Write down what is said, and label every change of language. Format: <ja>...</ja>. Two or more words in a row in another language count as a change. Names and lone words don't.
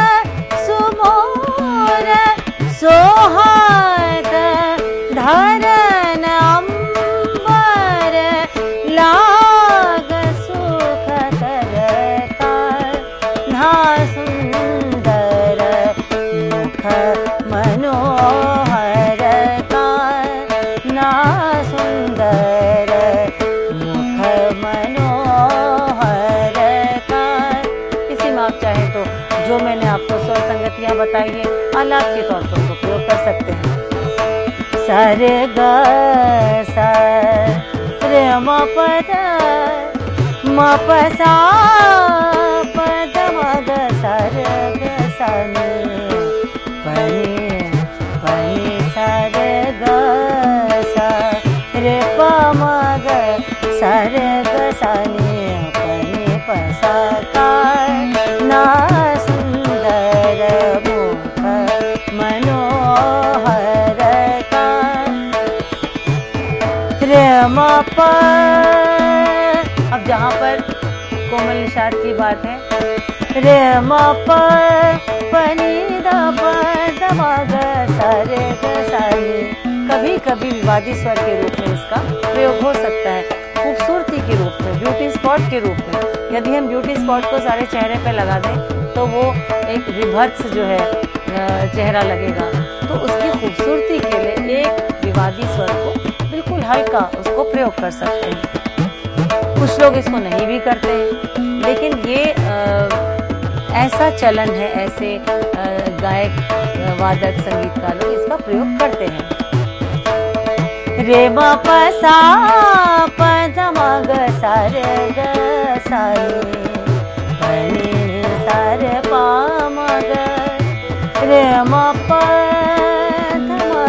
<hi>सुमोर सोहात, धरन अंबर लाग सुख कर, कान्हा सुंदर मुख मनोहर, कान्हा सुंदर मुख मनोहर। इसी में आप चाहें तो जो मैंने आपको स्वर संगतियाँ बताई है आलाप के तौर पर उसको प्रयोग कर सकते हैं। सर ग सा रे म पद म प सा पद म ग सा रे ग सा नि, पनी पनी सा रे ग सा रे प म ग सा रे ग सा नि, पनी प सा। कान्हा सुंदर मुख मनोहर, रे म प। अब जहाँ पर कोमल निषाद की बात है, रे म प पनी द प द म ग सा रे ग सा नि। कभी कभी विवादी स्वर के रूप में इसका प्रयोग हो सकता है, खूबसूरती के रूप में,</hi> <en>beauty spot</en> <hi>के रूप में। यदि हम</hi> <en>beauty spot</en> <hi>को सारे चेहरे पे लगा दें तो वो एक विभत्स जो है चेहरा लगेगा। तो उसकी खूबसूरती के लिए एक विवादी स्वर को बिल्कुल हल्का उसको प्रयोग कर सकते हैं। कुछ लोग इसको नहीं भी करते हैं, लेकिन ये ऐसा चलन है, ऐसे गायक वादक संगीतकार लोग इसका प्रयोग करते हैं। रे म प सा प ध म ग सा रे ग सा नि, पनी सा रे प म ग, रे म प ध</hi>